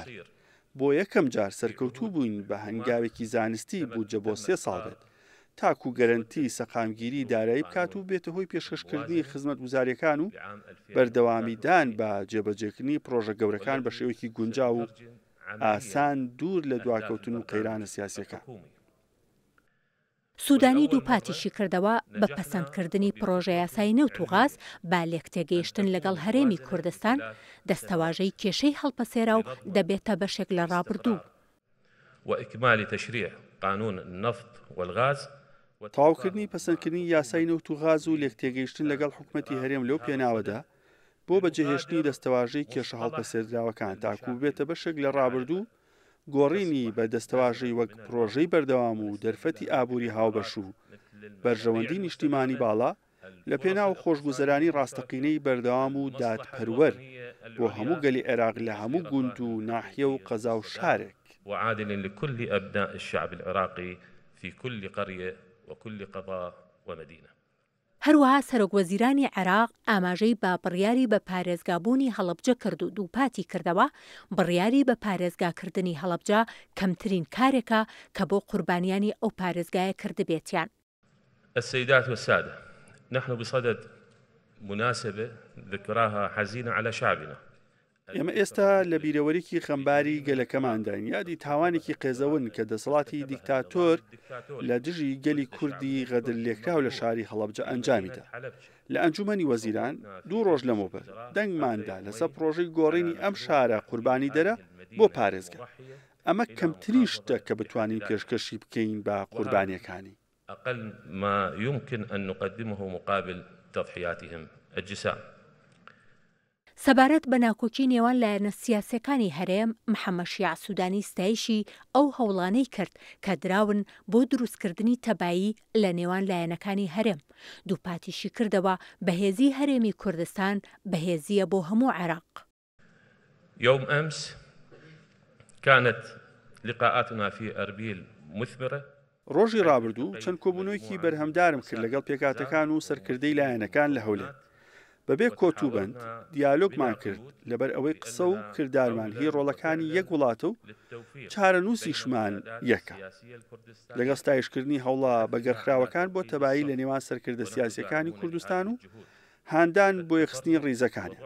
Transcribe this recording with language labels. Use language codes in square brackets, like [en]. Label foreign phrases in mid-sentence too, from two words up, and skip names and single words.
[ckb] بۆ یەکەم جار سەرکەوتوو بووین بە هەنگاوێکی زانستی بودجە بۆ 3 ساڵ بێت تاکو گەرەنتی سەقامگیری دارایی بکات و بێتە هۆی پێشکەشکردنی خزمەتگوزاریەکان و بەردەوامیدان بە جێبەجێکردنی پرۆژە گەورەکان بە شێوەیەکی گونجاو و ئاسان دوور لە دواکەوتن و قەیرانە سیاسیەکان. سوودانی دووپاتیشی کردەوە بە پەسەندکردنی پرۆژە یاسای نەوت و غاز با لێکتێگەیشتن لەگەڵ هەرێمی کوردستان دەستەواژەی کێشەی هەڵپەسێرا و دەبێتە بەشێک لە ڕابردوو. [ar] وإكمال تشريع قانون النفط والغاز. [ckb] تەواوکردنی پەسەندکردنی یاسای نەوت و غاز و لێکتێگەیشتن لەگەڵ حکوومەتی هەرێم لەو پێناوەدا بۆ بەجێهێشتنی دەستەواژەی کێشە هەڵپەسێردراوەکان تاکو بێتە بەشێک لە ڕابردوو گۆڕینی بە دەستەواژەی وەک پرۆژەی بەردەوام و دەرفەتی ئابووری هاوبەش و بەرژەوەندی نیشتیمانی باڵا لە پێناو خۆشگوزەرانی ڕاستەقینەی بەردەوام و دادپەروەر بۆ هەموو گەلی عێراق لە هەموو گوند و ناحیە و قەزا و شارێک. [ar] وعادل لكل أبناء الشعب العراقي في كل قرية وكل قضاء ومدينة. [ckb] هەروەها سەرۆکوەزیرانی عێراق ئاماژەی با بڕیاری بە پارێزگابوونی هەڵەبجە کرد و دووپاتی کردەوە بڕیاری بە پارێزگاکردنی هەڵەبجە کەمترین کارێکە کە بۆ قوربانیانی ئەو پارێزگایە کردبێتیان. [ar] السيدات والسادة، نحن بصدد مناسبة ذكراها حزينة على شعبنا. [ckb] ئێمە ئێستا لە بیرەوەریکی خەمباری گەلەکەمانداین یادی تاوانێکی قێزەون کە دەسەڵاتی دیکتاتۆر لە دژی گەلی کوردی غەدر لێکراو لە شاری هەڵەبجە ئەنجامیدا. لە ئەنجومەنی وەزیران 2 ڕۆژ لەمەوبەر دەنگماندا لەسەر پرۆژەی گۆڕینی ئەم شارە قوربانی دەرە بۆ پارێزگا. ئەمە کەمترین شتە کە بتوانین پێشکەشی بکەین بە قوربانیەکانی. [ar] أقل ما يمكن أن نقدمه مقابل تضحياتهم الجسام. [ckb] سەبارەت بە ناکۆکی نێوان لایەنە سیاسەکانی هەرێم محەممەد شیاع سوودانی ستایشی ئەو هەوڵانەی کرد کە دراون بۆ دروستکردنی تەبایی لە نێوان لایەنەکانی هەرێم. دووپاتیشی کردەوە بەهێزی هەرێمی کوردستان بەهێزیە بۆ هەموو عێراق. [ar] يوم أمس كانت لقاءاتنا في أربيل مثمرة. [ckb] ڕۆژی ڕابردوو چەند کۆبوونەوەیکی بەرهەمدارم کرد لەگەڵ پێکاتەکان و سەرکردەی لایەنەکان لە هەولێر. بەبێ کۆتوبند دیالۆگمان کرد لەبەر ئەوەی قسە و کردارمان هی ڕۆڵەکانی یەک وڵاتە و چارەنووسیشمان یەکە. لەگەڵ ستایشکردنی هەوڵە بەگەرخراوەکان بۆ تەبایی لە نێوان سەرکردە سیاسیەکانی کوردستان و هاندان بۆ یەخستنی ڕیزەکانیان.